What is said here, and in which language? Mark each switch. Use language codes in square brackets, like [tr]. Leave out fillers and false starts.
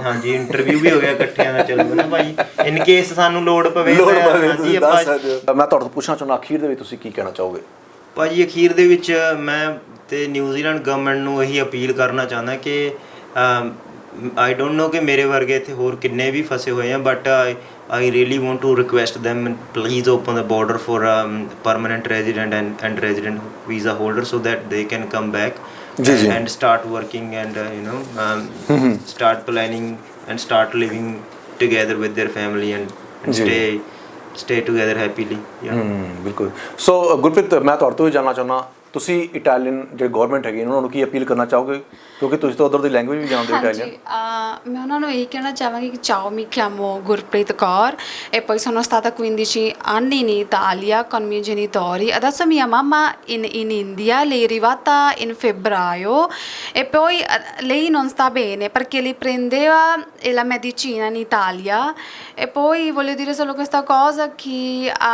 [pa] ਹਾਂਜੀ, ਇੰਟਰਵਿਊ ਵੀ ਹੋ ਗਿਆ ਇਕੱਠਿਆਂ ਦਾ, ਚਲੋ ਨਾ ਭਾਈ, ਇਨ ਕੇਸ ਸਾਨੂੰ ਲੋੜ ਪਵੇ। ਹਾਂਜੀ, ਮੈਂ ਤੁਹਾਡੇ ਤੋਂ ਪੁੱਛਣਾ ਚਾਹੁੰਦਾ, ਅਖੀਰ ਦੇ ਵਿੱਚ ਤੁਸੀਂ ਕੀ ਕਹਿਣਾ ਚਾਹੋਗੇ? ਭਾਜੀ, ਅਖੀਰ ਦੇ ਵਿੱਚ ਮੈਂ ਤੇ ਨਿਊਜ਼ੀਲੈਂਡ ਗਵਰਨਮੈਂਟ ਨੂੰ ਇਹੀ ਅਪੀਲ ਕਰਨਾ ਚਾਹੁੰਦਾ ਕਿ [en] I don't know [pa] ਕਿ ਮੇਰੇ ਵਰਗੇ ਇੱਥੇ ਹੋਰ ਕਿੰਨੇ ਵੀ ਫਸੇ ਹੋਏ ਆ, but [en] I really want to request them, please open the border for permanent resident and resident visa holders, so that they can come back and start working, and you know, [pa] start planning and start living together with their family, and stay together happily. ਬਿਲਕੁਲ। ਸੋ ਗੁਰਪ੍ਰੀਤ, ਮੈਂ ਤੁਹਾਡੇ ਤੋਂ ਵੀ ਜਾਣਨਾ ਚਾਹੁੰਦਾ ਤੁਸੀਂ Italian ਜਿਹੜੇ government ਹੈਗੇ ਉਹਨਾਂ ਨੂੰ ਕੀ ਅਪੀਲ ਕਰਨਾ ਚਾਹੋਗੇ, ਕਿਉਂਕਿ ਤੁਸੀਂ ਤਾਂ ਉਧਰ ਦੀ ਲੈਂਗੁਏਜ ਵੀ ਜਾਣਦੇ ਹੋ ਇਟਾਲੀਅਨ? ਮੈਂ ਉਹਨਾਂ ਨੂੰ ਇਹ ਕਹਿਣਾ ਚਾਹਾਂਗੀ ਕਿ [it] ciao, mi chiamo Gurpreet Kaur e poi sono stata 15 anni in Italia con i miei genitori. Adesso mia mamma in India, lei è arrivata in febbraio e poi lei non sta bene perché lei prendeva la medicina in Italia e poi voglio dire solo questa cosa che